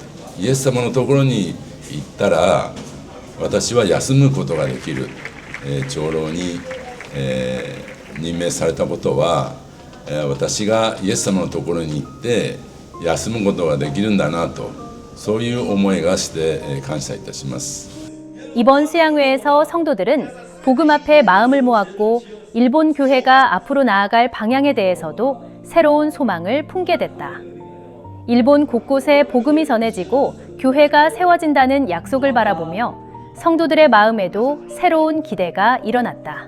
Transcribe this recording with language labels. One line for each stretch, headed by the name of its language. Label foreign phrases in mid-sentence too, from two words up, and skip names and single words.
Japanese: イエス様のところに行ったら私は休むことができる。長老に、任命されたことは、私がイエス様のところに行って休むことができるんだなと、そういう思いがして、感謝いたします。
Korean: 이번 수양회에서 성도들은 복음 앞에 마음을 모았고 일본 교회가 앞으로 나아갈 방향에 대해서도 새로운 소망을 품게 됐다. 일본 곳곳에 복음이 전해지고 교회가 세워진다는 약속을 바라보며 성도들의 마음에도 새로운 기대가 일어났다.